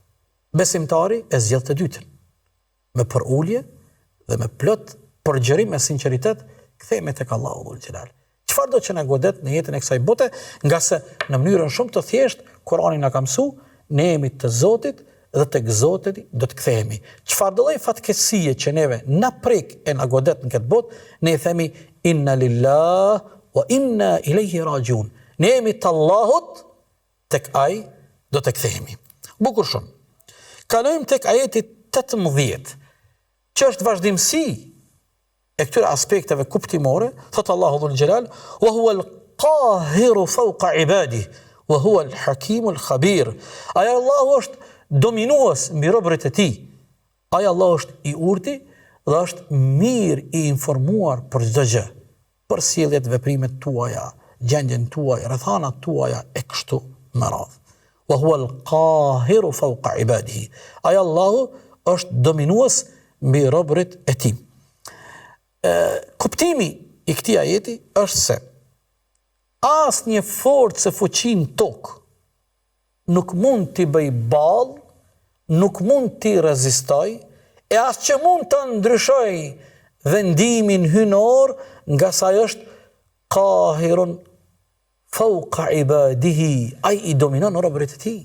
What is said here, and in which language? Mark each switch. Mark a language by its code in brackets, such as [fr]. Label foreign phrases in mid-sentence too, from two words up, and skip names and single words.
[sq] Besimtari e zgjedh të dytën. Me përulje dhe me plot përgjërim e sinqeritet kthehemi tek Allahu [ar] dhul xhelal. [sq] Çfarë do që na godet në jetën e kësaj bote, nga se në mënyrën shumë të thjeshtë Kurani na ka mësuar, ne jemi të Zotit dhe tek Zoti do të kthehemi. Çfarë do lloj fatkeqësie që neve na prek e na godet në këtë botë, ne i themi [ar] inna lillahi wa inna ilaihi rajiun. [sq] Ne jemi të Allahut, tek ai do të kthehemi. Bukur shumë. Kalojmë tek ajeti 18, që është vazhdimsi e këtyre aspekteve kuptimore. Thot Allahu [ar] dhul xhelal, وهو القاهر فوق عباده وهو الحكيم الخبير. [sq] Ai Allahu është dominues mbi robërit e tij. Ai Allahu është i urti dhe është mirë i informuar për çdo gjë, për sjelljet, veprimet tuaja, gjendjen tuaj, rrethanat tuaja e kështu me radhë. [ar] وهو القاهر فوق عباده. [sq] Ai Allahu është dominues mbi robërit e tij. Kuptimi i këtij ajeti është se asnjë forcë e fuqi në tokë nuk mund t'i bëj ball, nuk mund t'i rezistoj, e as që mund të ndryshoj vendimin hynor, nga sa është [ar] qahirun fawqa ibadihi, [sq] ai i dominon robërit e tij.